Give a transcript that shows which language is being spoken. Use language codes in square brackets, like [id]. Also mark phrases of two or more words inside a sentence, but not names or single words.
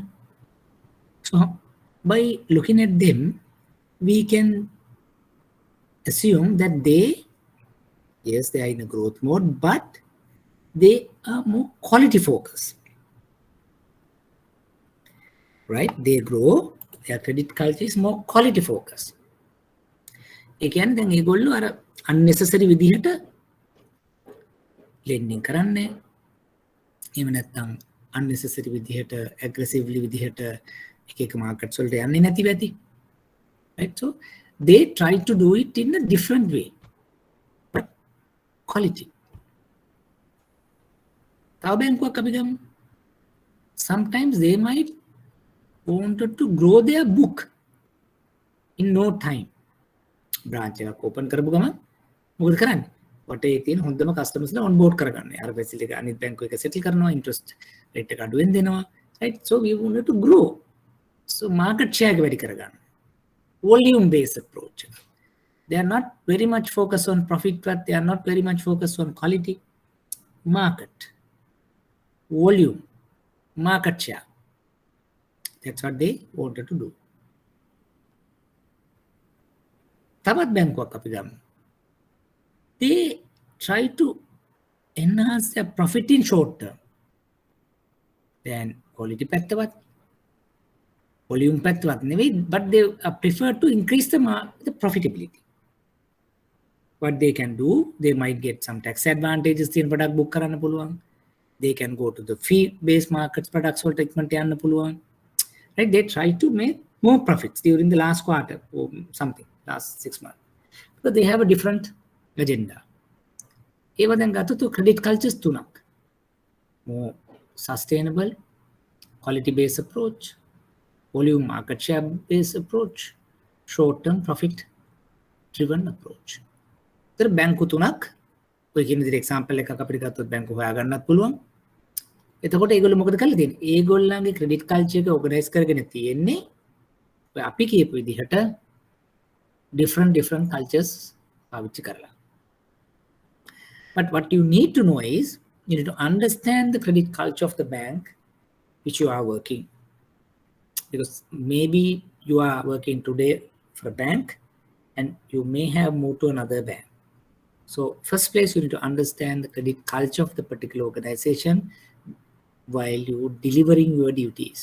[en] So by looking at them, we can assume that yes, they are in a growth mode, but they are more quality focused. Right? They grow, their credit culture is more quality focused. [si] ඒ කියන්නේ දැන් ඒගොල්ලෝ අර unnecessary විදිහට lending කරන්නේ. එහෙම නැත්නම් unnecessary විදිහට aggressively විදිහට එක markets වලට යන්නේ නැති වෙති. [en] Right? So they try to do it in a different way. But quality. [si] තව බැංකුවක් අපි ගමු. [en] Sometimes they might wanted to grow their book in no time. [si] Branch එකක් open කරපු ගමන් මොකද කරන්නේ? වටේ තියෙන හොඳම customers ලා onboard කරගන්න. අර facility එක අනිත් බැංකුව එක settle කරනවා, [en] interest rate [si] එක අඩුවෙන් දෙනවා. [en] Right? So we wanted to grow. So market share [si] එක වැඩි කරගන්න. [en] Volume based approach. They are not very much focused on profit, but they are not very much focused on quality. Market. Volume. Market share. That's what they wanted to do. [si] තවත් බැංකුවක් අපි ගමු. [en] They try to enhance their profit in short term. Then quality [si] පැත්තවත්, volume පැත්තවත් නෙවෙයි, [en] but they prefer to increase the profitability. What they can do, they might get some tax advantages in product book [si] කරන්න පුළුවන්. [en] They can go to the fee-based markets products [si] වලට ඉක්මනට යන්න පුළුවන්. [en] Right? They try to make more profits during the last quarter or something, last 6 months. Because they have a different agenda. [si] ඒව දැන් ගත්තොත් [en] credit cultures [si] තුනක්. [en] More sustainable, quality based approach, volume market share based approach, short term profit driven approach. [si] ඒතර බැංකු තුනක් ඔය කියන විදිහට example එකක් අපිට ගත්තොත් බැංකු හොයාගන්නත් පුළුවන්. එතකොට ඒගොල්ලෝ මොකද කරලා තියෙන්නේ? ඒගොල්ලන්ගේ [en] credit culture [si] එක organize කරගෙන තියෙන්නේ ඔය අපි කියපු විදිහට [en] different cultures [si] පාවිච්චි කරලා. [en] But what you need to know is you need to understand the credit culture of the bank which you are working. Because maybe you are working today for a bank and you may have moved to another bank. So first place you need to understand the credit culture of the particular organization while you delivering your duties.